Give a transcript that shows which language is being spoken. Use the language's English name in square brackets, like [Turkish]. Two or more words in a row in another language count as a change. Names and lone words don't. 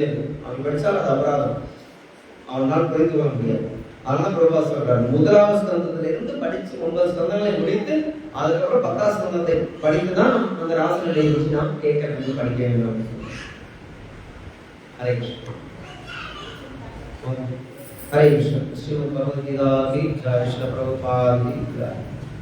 [Tamil] அவன் படிச்சால் அது அபராதம், அவனால் புரிந்து கொள்ள முடியாது. அதனால பிரபா சொல்றாரு, 1ஆவது ஸ்கந்தத்துல இருந்து படிச்சு 9 ஸ்கந்தங்களை முடித்து அதுக்கப்புறம் 10ஆவது ஸ்கந்தத்தை படித்துதான் அந்த ராசலீலையை வச்சு நாம் கேட்க வேண்டும், படிக்க வேண்டும் அப்படின்னு சொல்றாரு. ஹரே கிருஷ்ணா. [Hindi] हरे कृष्ण। श्रीमद् भगवद गीता की जय। श्रील प्रभुपाद की जय।